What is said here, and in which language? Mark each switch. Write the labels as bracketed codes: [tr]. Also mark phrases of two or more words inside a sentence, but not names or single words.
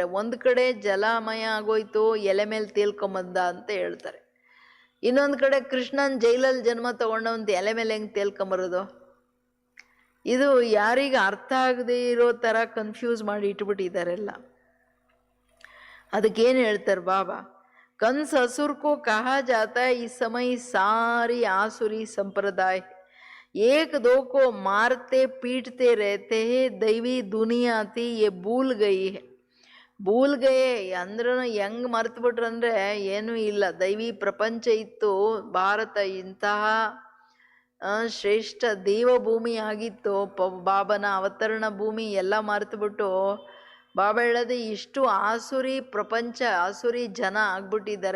[kn] ಒಂದು ಕಡೆ ಜಲಮಯ ಆಗೋಯ್ತು, ಎಲೆ ಮೇಲೆ ತೇಲ್ಕೊಂಬಂದ ಅಂತ ಹೇಳ್ತಾರೆ. ಇನ್ನೊಂದು ಕಡೆ ಕೃಷ್ಣನ್ ಜೈಲಲ್ಲಿ ಜನ್ಮ ತಗೊಂಡವಂತ ಎಲೆ ಮೇಲೆ ಹೆಂಗೆ ತೇಲ್ಕೊಂಬರೋದು. ಇದು ಯಾರಿಗೆ ಅರ್ಥ ಆಗದೆ ಇರೋ ಥರ ಕನ್ಫ್ಯೂಸ್ ಮಾಡಿ ಇಟ್ಬಿಟ್ಟಿದ್ದಾರೆಲ್ಲ. ಅದಕ್ಕೇನು ಹೇಳ್ತಾರೆ ಬಾಬಾ, [hi] कंस असुर को कहा जाता है. इस समय सारी आसुरी संप्रदाय एक दो को मारते पीटते रहते हैं. दैवी दुनिया थी ये भूल गई है. भूल गये [kn] ಅಂದ್ರೂ ಹೆಂಗೆ ಮರ್ತುಬಿಟ್ರಂದ್ರೆ ಏನೂ ಇಲ್ಲ. ದೈವಿ ಪ್ರಪಂಚ ಇತ್ತು, ಭಾರತ ಇಂತಹ ಶ್ರೇಷ್ಠ ದೇವಭೂಮಿ ಆಗಿತ್ತು, ಬಾಬನ ಅವತರಣ ಭೂಮಿ, ಎಲ್ಲ ಮರೆತುಬಿಟ್ಟು ಬಾಬಾ ಹೇಳೋದು ಇಷ್ಟು ಆಸುರಿ ಪ್ರಪಂಚ, ಆಸುರಿ ಜನ ಆಗ್ಬಿಟ್ಟಿದ್ದಾರೆ.